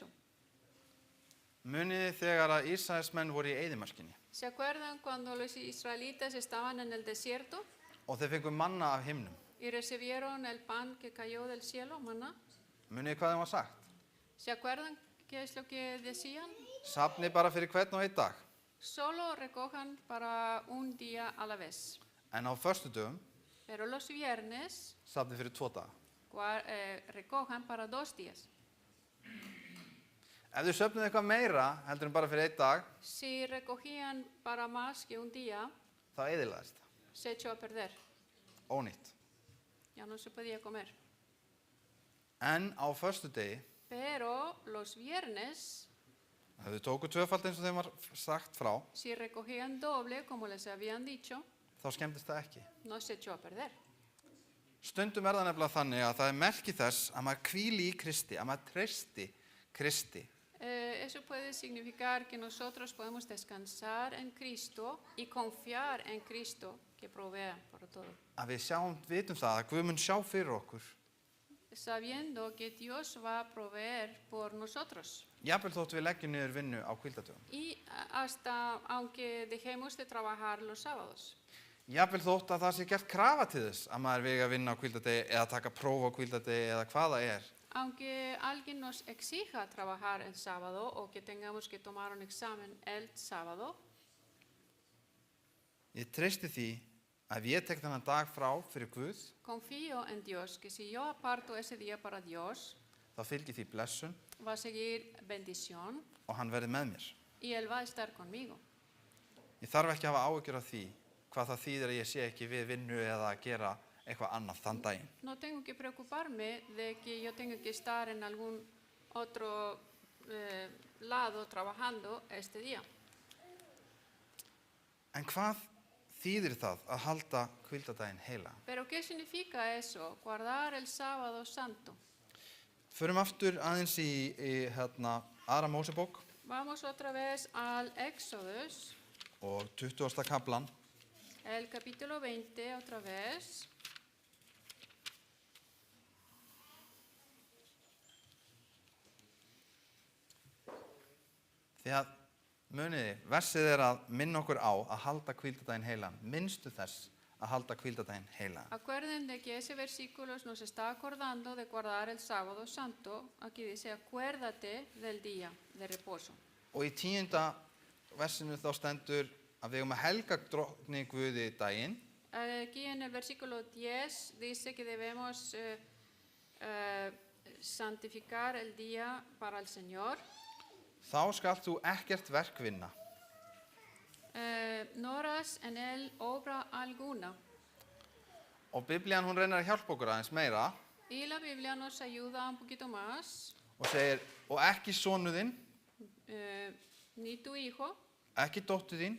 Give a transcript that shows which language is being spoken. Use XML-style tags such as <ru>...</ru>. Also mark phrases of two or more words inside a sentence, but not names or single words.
<is>Muniði þegar að Ísraelsmenn voru í eyðimörkinni</is> <es>¿Se acuerdan cuando los israelitas estaban en el desierto</es> <is>og þeir fengu manna af himnum?</is> <es>y recibieron el pan que cayó del cielo, maná?</es> <is>Muniði hvað þeim var sagt?</is> <es>¿Se acuerdan qué es lo que decían?</es> <is>Safni bara fyrir hvern og einn dag.</is> <es>Solo recojan para un día a la vez.</es> <is>En á föstudögum</is> <es>Pero los viernes</es> <is>safni fyrir 2 daga.</is> <es>recojan para 2 días.</es> <is>Ef þau söfnuðu eitthvað meira heldur en bara fyrir 1 dag,</is> <es>Si recogían para más que un día,</es> <is>þá eyðilagðist það.</is> <es>se echó a perder.</es> <is>Ónýtt.</is> <es>Ya no se podía comer.</es> <is>En á föstudegi,</is> <es>Pero los viernes,</es> <is>ef þau tóku tvöfalt eins og þeim var sagt frá,</is> <es>si recogían doble, como les habían dicho,</es> <is>þá skemmtist það ekki.</is> <es>no se echó a perder.</es> <is>Stundum það nefnilega þannig að það merki þess að maður hvíli í Kristi, að maður treysti Kristi.</is> <es>Eso puede significar que nosotros podemos descansar en Cristo y confiar en Cristo que provee para todo.</es> <is>Að við vitum það að Guð mun sjá fyrir okkur.</is> <es>Sabiendo que Dios va a proveer por nosotros.</es> <is>Jafnvel þótt við leggjum niður vinnu á hvíldardögum.</is> <es>Y hasta aunque dejemos de trabajar los sábados.</es> <is>Jafnvel þótt að það sé gert krafa til þess að maður vegi að vinna á hvíldardegi eða taka próf á hvíldardegi eða hvað það er.</is> <es>Aunque alguien nos exija trabajar el sábado o que tengamos que tomar un examen el sábado,</es> <is>Ég treysti því að ef ég tek þennan dag frá fyrir Guð,</is> <es>confío en Dios que si yo aparto ese día para Dios,</es> <is>þá fylgir því blessun</is> <es>va a seguir bendición</es> <is>og hann verði með mér.</is> <es>y Él va a estar conmigo.</es> <is>Ég þarf ekki að hafa áhyggjur af því hvað það þýðir að ég sé ekki við vinnu eða að gera eitthvað annað þann daginn.</is> <es>No tengo que preocuparme de que yo tenga que estar en algún otro lado trabajando este día.</es> <is>En hvað þýðir það að halda hvíldardaginn heila?</is> <es>Pero ¿qué significa eso? Guardar el sábado santo.</es> <is>Förum aftur aðeins í aðra Mósebók</is> <es>Vamos otra vez al Éxodos,</es> <is>og 20. kaflan.</is> <es>el capítulo 20 otra vez.</es> <is>Því að muniði, versið að minna okkur á að halda hvíldardaginn heilan. Minnstu þess að halda hvíldardaginn heilan.</is> <es>Acuerden de que ese versículo nos está acordando de guardar el sábado santo. Aquí dice, acuérdate del día de reposo.</es> <is>Og í 10. versinu þá stendur að við eigum að helga drottni Guði daginn.</is> <es>Aquí en el versículo 10 dice que debemos santificar el día para el Señor.</es> <is>Þá skalt þú ekkert verk vinna.</is> <es>No harás en él obra alguna.</es> <is>Og Biblían hún reynir að hjálpa okkur aðeins meira</is> <es>Y la Biblia nos ayuda un poquito más.</es> <is>og segir, og ekki sonu þinn,</is> <es>Ni tu hijo,</es> <is>ekki dóttur þín,</is>